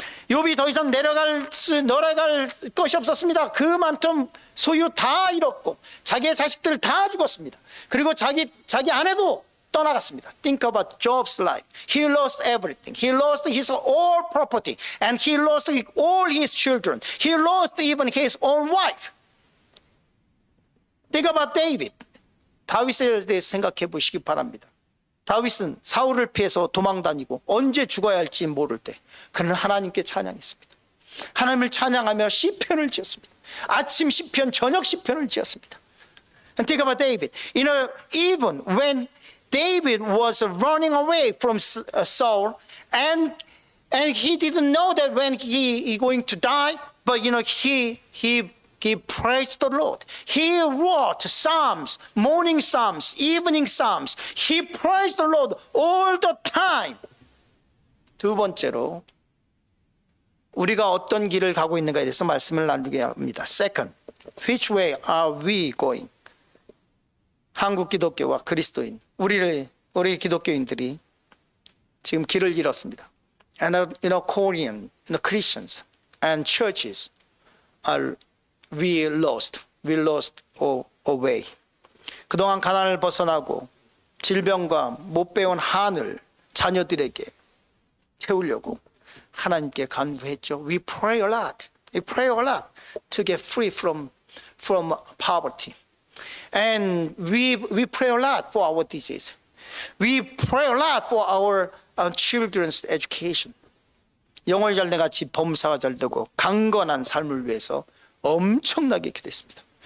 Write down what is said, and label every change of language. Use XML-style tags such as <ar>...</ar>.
<ko>욥이 더 이상 내려갈 것이 없었습니다. 그 많던 소유 다 잃었고 자기의 자식들 다 죽었습니다. 그리고 자기 아내도 떠나갔습니다.</ko> <en>Think about Job's life. He lost everything. He lost his all property and he lost all his children. He lost even his own wife. Think about David.</en> <ko>다윗에 대해서 생각해 보시기 바랍니다. 다윗은 사울을 피해서 도망다니고 언제 죽어야 할지 모를 때 그는 하나님께 찬양했습니다. 하나님을 찬양하며 시편을 지었습니다. 아침 시편, 저녁 시편을 지었습니다.</ko> <en>And think about David. You know, even when David was running away from Saul, and he didn't know that when he going to die, but you know he praised the Lord. He wrote psalms, morning psalms, evening psalms. He praised the Lord all the time.</en> <ko>두 번째로 우리가 어떤 길을 가고 있는가에 대해서 말씀을 나누게 합니다.</ko> <en>Second, which way are we going?</en> <ko>한국 기독교와 그리스도인, 우리 기독교인들이 지금 길을 잃었습니다.</ko> <en>And Korean Christians and churches we lost away.</en> <ko>그동안 가난을 벗어나고 질병과 못 배운 한을 자녀들에게 채우려고 하나님께 간구했죠.</ko> <en>We pray a lot to get free from poverty. And we pray a lot for our disease. We pray a lot for our children's education.</en> <ko>영혼이 잘 돼같이 범사가 잘 되고 강건한 삶을 위해서 엄청나게 기도했습니다.</ko>